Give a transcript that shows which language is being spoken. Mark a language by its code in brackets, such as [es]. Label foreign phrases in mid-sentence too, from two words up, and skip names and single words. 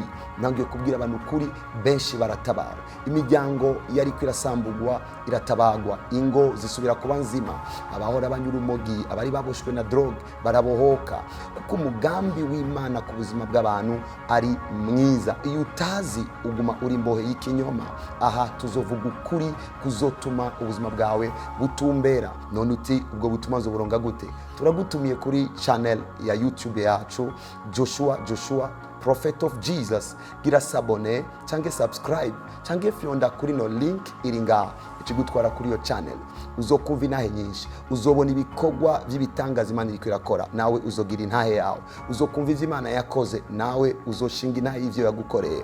[rn] Nangiye kubwira abantu kuri, benshi baratabara. Imiryango yari kwirasambugwa iratabagwa, ingo zisubira kuba nzima, abahora banyura umogi, abari baboshwe na drogue barabohoka, kuko umugambi w'Imana ku buzima bw'abantu ari mwiza. Iyo utazi uguma uri imbohe y'ikinyoma. Aha tuzovuga ukuri kuzotuma ubuzima bwawe butumbera. None uti ubwo butuma zoburonga gute? Turagutumiye kuri channel ya YouTube yacu Joshua Prophet of Jesus. Gira sabone cyangwa subscribe cyangwa fyonda kuri no link iri ngaha ikigutwara kuri yo channel. Uzokumva intahe nyinshi, uzobona ibikorwa by'ibitangaza Imana iri kwirakora, nawe uzogira intahe yawe. Uzokumva ivyo Imana yakoze, nawe uzoshinga intahe y'ivyo yagukoreye.